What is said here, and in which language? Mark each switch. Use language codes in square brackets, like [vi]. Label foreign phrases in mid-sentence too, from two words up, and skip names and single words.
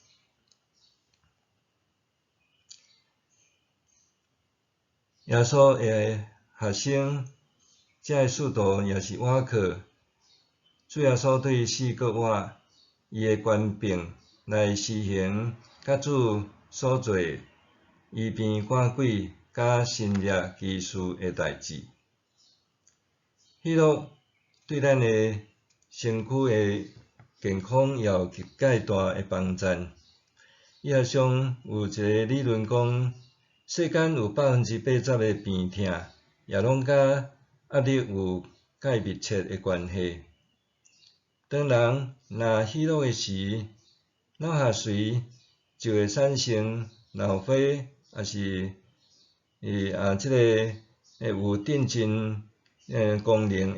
[nan] 耶稣的学生，这个使徒也是倚靠主耶稣对死搁活，伊的权柄来施行甲主所做医病赶鬼甲神力奇事的代志。喜乐对咱的身躯的健康也有极介大的帮助。医学上有一个理论讲，世间有80%的病痛，也拢甲压力有介密切的关系。当人若喜乐的时，脑下垂就会产生脑啡，也是即个有镇静功能